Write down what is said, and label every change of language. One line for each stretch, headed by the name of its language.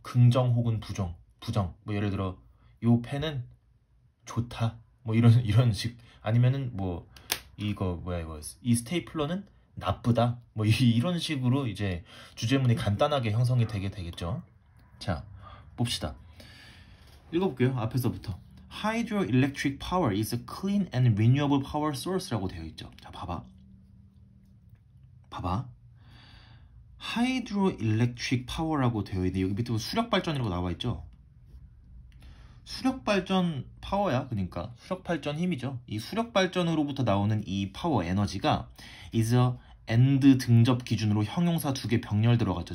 Korean: 긍정 혹은 부정. 뭐 예를 들어 요 펜은 좋다. 뭐 이런 식. 아니면은 뭐 이거 이 스테이플러는 나쁘다. 뭐 이런 식으로 이제 주제문이 간단하게 형성이 되겠죠. 자, 봅시다. 읽어볼게요. 앞에서부터.
English: Hydroelectric power is a clean and renewable power source
Korean: 라고 되어 있죠. 자, 봐봐. Hydroelectric power라고 되어 있는데 여기 밑에 수력발전이라고 나와 있죠. 수력발전 파워야. 그러니까 수력발전 힘이죠. 이 수력발전으로부터 나오는 이 파워 에너지가 is a and 등접 기준으로 형용사 2개 병렬 들어갔죠.